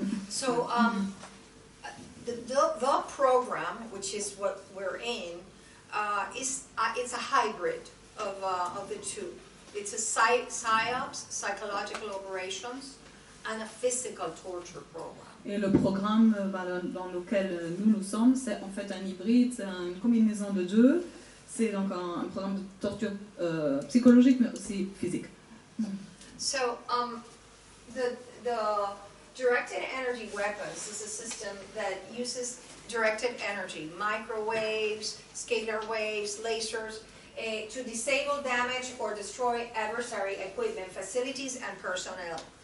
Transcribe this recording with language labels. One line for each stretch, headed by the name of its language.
English: So the program, which is what we're in, it's a hybrid of the two. It's a PSYOPs, psychological operations, and a physical torture program.
French: Et le programme dans lequel nous sommes, c'est en fait un hybride, c'est une combinaison de deux. C'est donc un programme de torture psychologique, mais aussi physique.
English: So the directed energy weapons is a system that uses directed energy, microwaves, scalar waves, lasers, to disable, damage, or destroy adversary equipment, facilities, and personnel.